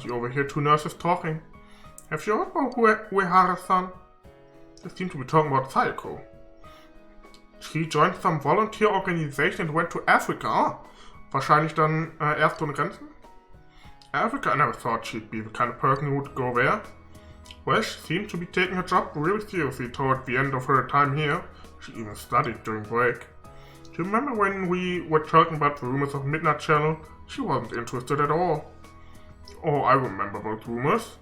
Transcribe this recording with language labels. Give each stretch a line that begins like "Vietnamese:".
English: You overhear two nurses talking. Have you heard about Uehara-san? They seem to be talking about Sayako. She joined some volunteer organization and went to Africa.
German: Ah, wahrscheinlich dann Ärzte ohne Grenzen?
English: Africa, I never thought she'd be the kind of person who would go there. Well, she seemed to be taking her job really seriously toward the end of her time here. She even studied during break. Do you remember when we were talking about the rumors of Midnight Channel? She wasn't interested at all. Oh, I remember those rumors.